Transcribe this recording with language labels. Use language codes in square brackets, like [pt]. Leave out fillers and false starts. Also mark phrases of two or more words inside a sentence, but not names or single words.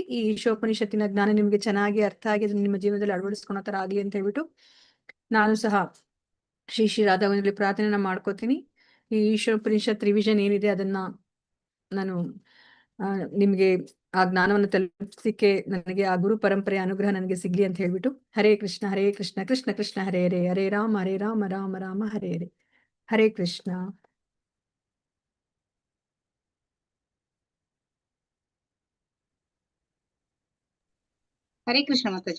[kn] ಈ ಈಶೋಪನಿಷತ್ತಿನ ಜ್ಞಾನ ನಿಮ್ಗೆ ಚೆನ್ನಾಗಿ ಅರ್ಥ ಆಗಿ ಅದನ್ನ ನಿಮ್ಮ ಜೀವನದಲ್ಲಿ ಅಳವಡಿಸ್ಕೊಳೋ ತರ ಆಗ್ಲಿ ಅಂತ ಹೇಳ್ಬಿಟ್ಟು ನಾನು ಸಹ ಶ್ರೀ ಶ್ರೀ ರಾಧಾ ಗೋವಿಂದರಲ್ಲಿ ಪ್ರಾರ್ಥನೆಯನ್ನ ಮಾಡ್ಕೋತೀನಿ. ಈ ಈಶೋಪನಿಷತ್ ರಿವಿಷನ್ ಏನಿದೆ ಅದನ್ನ ನಾನು ನಿಮ್ಗೆ ಆ ಜ್ಞಾನವನ್ನು ತಲುಪಿಸಲಿಕ್ಕೆ ನನಗೆ ಆ ಗುರು ಪರಂಪರೆಯ ಅನುಗ್ರಹ ನನಗೆ ಸಿಗ್ಲಿ ಅಂತ ಹೇಳ್ಬಿಟ್ಟು [sa] ಹರೇ ಕೃಷ್ಣ ಕೃಷ್ಣ ಕೃಷ್ಣ ಹರೇ ಹರೇ ಹರೇ ರಾಮ ರಾಮ ರಾಮ ಹರೇ ಹರೇ. [kn] ಹರೇ ಕೃಷ್ಣ. ಹರೇ ಕೃಷ್ಣ ಮಾತಾಜಿ.